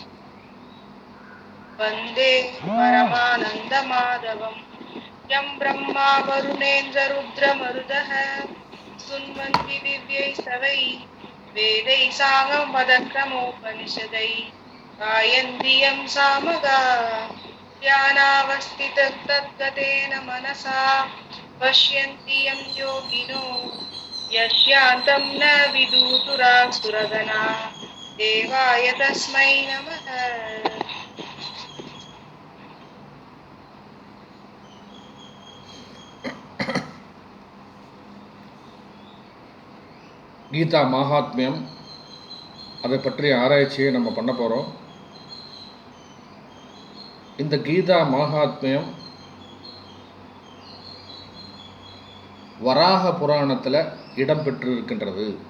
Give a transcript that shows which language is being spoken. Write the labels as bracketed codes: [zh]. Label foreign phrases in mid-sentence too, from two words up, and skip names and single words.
[sa] वन्दे परमानन्दमाधवं यं ब्रह्मा वरुणेन्द्ररुद्रमरुदः स्तुन्वन्ति दिव्यैस्तवैः वेदैः सामपदक्रमोपनिषदैः गायन्ति यं सामगा ध्यानावस्थिततद्गतेन मनसा पश्यन्ति यं योगिनो यस्यान्तं न विदुतुरासुरगणा देवाय तस्मै नमः। [ta] கீதா மகாத்மியம் அதை பற்றிய ஆராய்ச்சியை நம்ம பண்ண போகிறோம். இந்த கீதா மகாத்மியம் வராக புராணத்தில் இடம்பெற்றிருக்கின்றது.